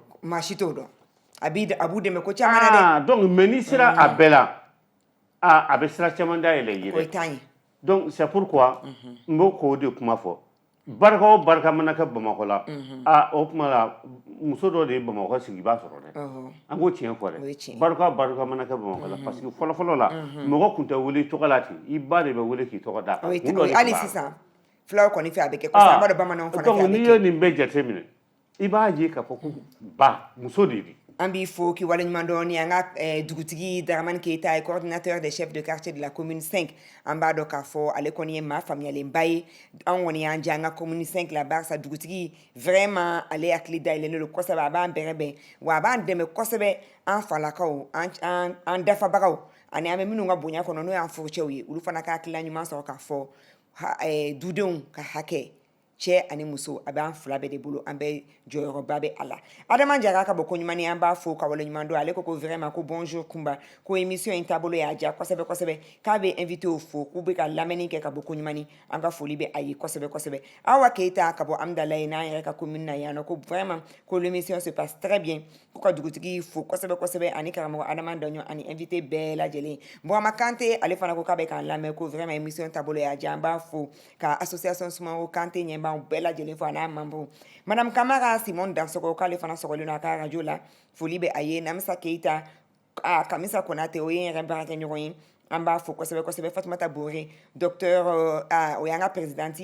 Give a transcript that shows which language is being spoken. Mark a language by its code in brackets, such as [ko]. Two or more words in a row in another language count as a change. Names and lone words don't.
[fr] machito do abu de me ko chamana de donc ministre abela abesra chamanda ele yire ko tani donc c'est pourquoi [bm] mbo ko de kuma fo barka o barka mana ka Bamako la o kuma la muso dɔ de ye Bamako sigi b'a sɔrɔ dɛ an k'o tiɲɛ fɔ dɛ barka mana ka Bamako la [fr] parce que [bm] fɔlɔ la mɔgɔ kun tɛ wele tɔgɔ la ten i ba de bɛ wele k'i tɔgɔ d'a kan hali sisan fulaw kɔni fɛ a bɛ kɛ kosɛbɛ an b'a dɔn bamananw fana fɛ a bɛ kɛ n'i ye nin bɛɛ jateminɛ i b'a ye k'a fɔ ko ba muso de don an b'i fo k'i waleɲuman dɔn ni an ka dugutigi Daramani Keita ye [fr] coordinateur des chefs de quartier de la commune 5 [bm] an b'a dɔn k'a fɔ ale kɔni ye maa faamuyalenba ye an kɔni y'an diya an ka commune 5 la barisa dugutigi vraiment ale hakili dayɛlɛnnen don kosɛbɛ a b'an bɛrɛbɛn wa a b'an dɛmɛ kosɛbɛ an falakaw an dafabagaw ani an bɛ minnu ka bonya kɔnɔ n'o y'an furucɛw ye olu fana ka hakilina ɲuman sɔrɔ k'a fɔ dudenw ka hakɛ cɛ ani muso a b'an fila bɛɛ de bolo an bɛ jɔyɔrɔba bɛ a la Adama Jara ka bɔ ko ɲuman an b'a fo ka waleɲuman dɔn ale ko vraiment ko bonjour Kumba ko émission in taabolo y'a diya kosɛbɛ kosɛbɛ k'a bɛ invité o fo k'u bɛ ka lamɛnni kɛ ka bɔ ko ɲuman an ka foli bɛ a ye kosɛbɛ kosɛbɛ Awa Keita ka bɔ Amdalaye n'an yɛrɛ ka commune na yan nɔ ko vraiment ko [fr] l'émission se passe très bien [bm] ko ka dugutigi fo kosɛbɛ kosɛbɛ ani karamɔgɔ Adama Daɲɔ ani invité bɛɛ lajɛlen Burama Kante ale fana ko k'a bɛ k'an lamɛn ko vraiment émission taabolo y'a diya an b'a fo ka association Sumaworo Kante ɲɛbaa bɛɛ lajɛlen fo a n'a membre Madame Kamara Simon Dansoko k'ale fana sɔgɔlen don a ka radio la foli bɛ a ye Namisa Keita Kamisa Konate o ye n yɛrɛ baarakɛɲɔgɔn ye an b'a fo kosɛbɛ kosɛbɛ Fatumata Bore docteur o y'an ka présidente